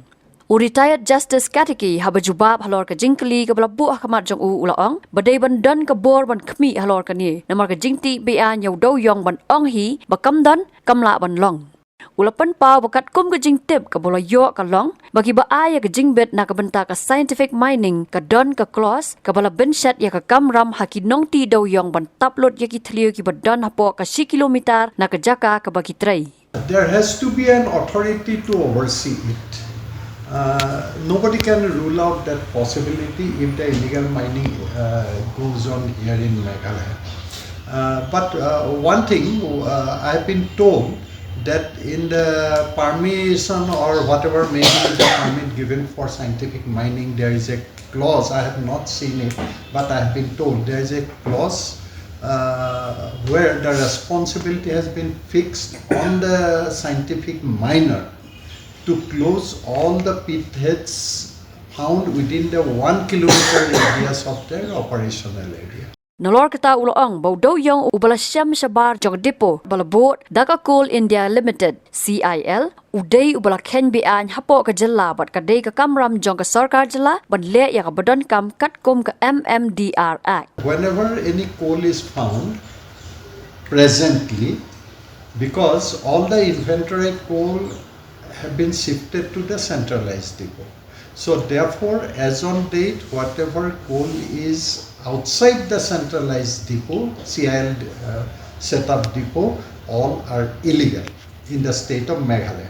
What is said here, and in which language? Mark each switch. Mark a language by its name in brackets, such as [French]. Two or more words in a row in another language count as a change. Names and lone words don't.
[English] Retired justice [Khasi] Katakey ha bajubab halor ka jingkli ka bala bu akamat jong ula ong badai ban dan ka bor ban Khmih halor ka ni namar ka Jingtih Beaiñ yaw Dewïong ban ong hi ba kam dan kamla ban long. Ula pen pau bakat kum ka jingtip ka bola yo ka long bagi ba aya ka jingbet na ka benta ka [English] scientific mining [Khasi] ka don ka close ka bala benshat ya ka kamram haki nongti Dewïong ban taplot ya ki thliu ki ba don hapo ka 10 kilometer na ka jaka ka bagi trai. [English] There has to be an authority to oversee it. Nobody can rule out that possibility if the illegal mining goes on here in Meghalaya. But one thing I have been told that in the permission or whatever may be the permit given for scientific mining, there is a clause. I have not seen it, but I have been told there is a clause where the responsibility has been fixed on the scientific miner to close all the pit heads found within the 1 kilometer radius of their operational area. [Khasi] Nalor kita uloong bau Dewïong ubala syam shabar jog depo bala boat Daka Coal India Limited CIL udai ubala ken Beaiñ hapo ka jella bat ka dei ka kamram jong ka sarkar jella ban le ya ka badon kam kat kum ka MMDR Act. [English] Whenever any coal is found presently, because all the inventory coal have been shifted to the centralized depot. So therefore, as on date, whatever coal is outside the centralized depot, CIL setup depot, all are illegal in the state of Meghalaya.